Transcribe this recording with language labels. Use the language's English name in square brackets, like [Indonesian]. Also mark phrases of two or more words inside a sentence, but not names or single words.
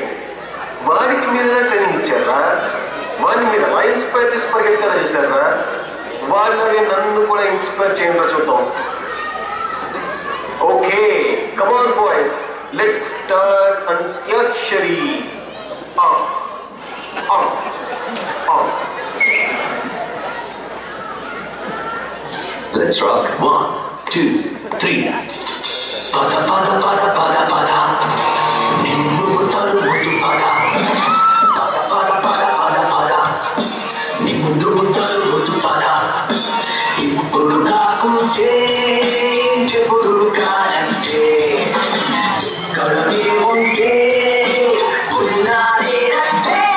[Telugu] వాడికి మీరైనా ట్రైనింగ్ ఇచ్చారా? వాడిని మీరు ఎలా ఇన్స్పైర్ చేసి పరిగెత్తారా చేశారా? వాళ్ళని నన్ను కూడా ఇన్స్పైర్ చేయండి చూద్దాం. [English] Okay come on boys, let's start అంత్యాక్షరి. Let's rock. 1, 2, 3. [Telugu] పద పద పద పద పద. నిన్ను తరుముతూ పద. పద పద పద పద పద. నిన్ను తరుముతూ పద. ఇప్పుడు కాకుంటే ఇంకెపుడు కాదంటే. ఇక్కడనే ఉంటే ఉన్నదే అంటే.